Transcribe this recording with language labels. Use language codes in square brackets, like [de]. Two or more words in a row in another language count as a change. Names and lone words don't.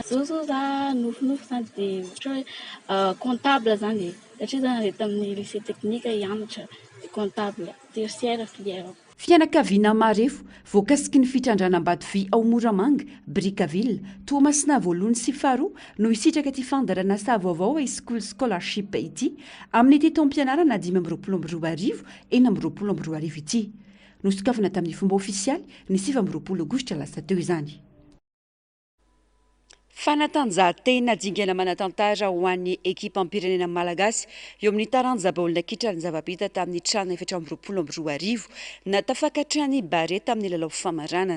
[mg] Zao za nofinofy zany dia ohatra hoe comptable zany satria zany rehefa tamin'ny [fr] lycée technique [mg] hianatra [fr] comptable tertiaire filière. [mg] Fianakaviana marefo voakasiky ny fitrandrana-mbady vy ao Moramanga, Brickaville, Toamasina voalohany sy faharoa no isitraka ty fandarana savaovao [en] high school scholarship [mg] ity amin'ity taom-pianarana 2022 2023 ity. Nosokafana tamin'ny fomba ofisialy ny 7 aogositra lasa teo izany. Fanatanjahantena dingana manatantara ho an'ny ekipa ampirenena malagasy eo amin'ny taranja baolina kitra ny zava-bita tamin'ny trano 7 natafakatrany Bare tamin'ny lalao famaranana.